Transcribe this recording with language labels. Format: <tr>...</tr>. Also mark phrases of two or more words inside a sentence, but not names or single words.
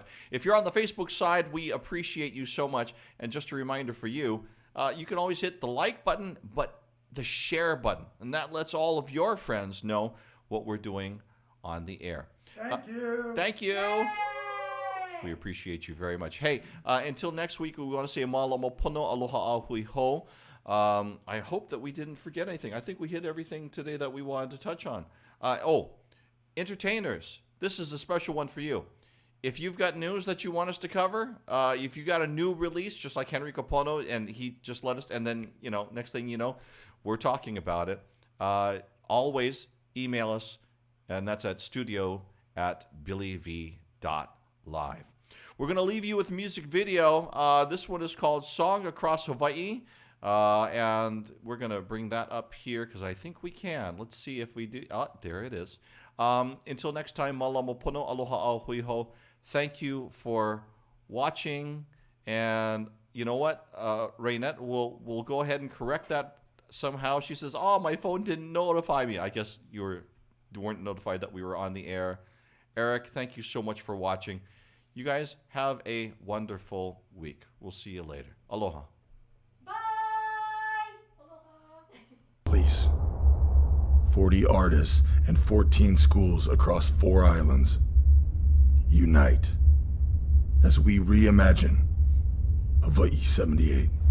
<en>If you're on the Facebook side, we appreciate you so much. And just a reminder for you, you can always hit the like button, but the share button, and that lets all of your friends know what we're doing on the air. Thank you. We appreciate you very much. Hey, until next week, we want to say</en> <haw>malama pono aloha ahui ho.</haw> <en>I hope that we didn't forget anything. I think we hit everything today that we wanted to touch on. Entertainers, this is a special one for you. If you've got news that you want us to cover, if you got a new release, just like Henry Kapono, and he just let us, and then, next thing you know, we're talking about it. Always email us, and that's at studio@billyv.live. We're going to leave you with a music video. This one is called Song Across Hawaii, and we're going to bring that up here because I think we can. Let's see if we do. There it is. Until next time,</en> <haw>malama pono aloha au hui ho.</haw> <en>Thank you for watching, and you know what, Raynette, we'll go ahead and correct that somehow. She says, "Oh, my phone didn't notify me." I guess you weren't notified that we were on the air. Eric, thank you so much for watching. You guys have a wonderful week. We'll see you later. Aloha. Bye. Aloha. Please. 40 artists and 14 schools across 4 islands. Unite as we reimagine Hawaii 78.</en>